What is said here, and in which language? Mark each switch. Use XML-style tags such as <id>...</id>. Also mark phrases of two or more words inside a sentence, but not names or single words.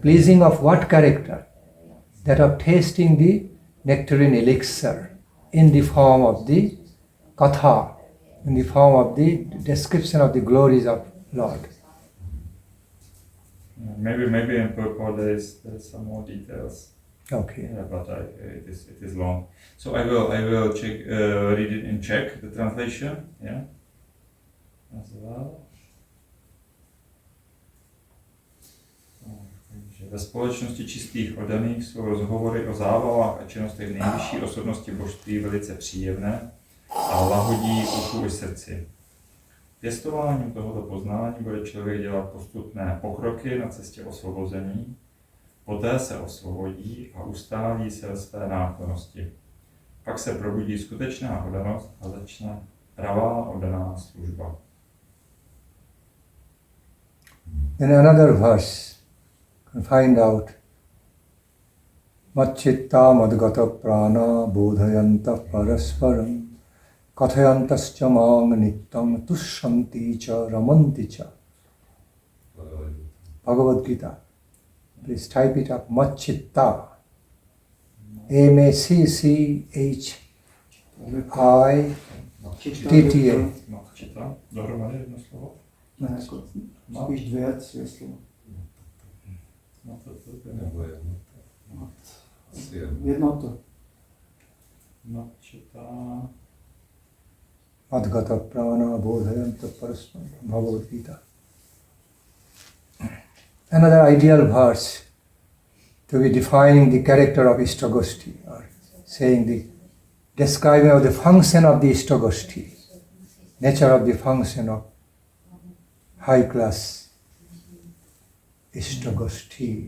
<en>Pleasing of what character? That of tasting the nectarian elixir in the form of the katha, in the form of the description of the glories of Lord. Maybe in purport there is some more details. Okay. Yeah, but it is long. So I will check read it in Czech, the translation. Yeah. As well.</en> <cs>Ve společnosti čistých oddaných jsou rozhovory o zábavách a činnostech nejvyšší osobnosti božství velice příjemné a lahodí uchu i srdci. Pěstováním tohoto poznání bude člověk dělat postupné pokroky na cestě osvobození, poté se osvobodí a ustálí se ve své náklonnosti. Pak se probudí skutečná oddanost a začne pravá oddaná služba.</cs> <en>In another verse, you can find out</en> <sa>Macchitta madgata prana bodhayanta parasparam kathayantascha mang nityam tushyanti cha ramanti cha.</sa> <en>Bhagavad Gita. Please type it up. Macchitta. M-A-C-C-H-I-T-T-A.</en> <cs>Macchitta, dohromady jedno slovo? Ne, jako spíš dvě, tři slova. nebo jednota. Asi Jednoto.</cs> <sa>Macchitta. Adgata prana bodhayanta parasman Bhagavad Gita.</sa> <en>Another ideal verse to be defining the character of ista-gosthi, or saying the describing of the function of the ista-gosthi, nature of the function of high class ista-gosthi.</en>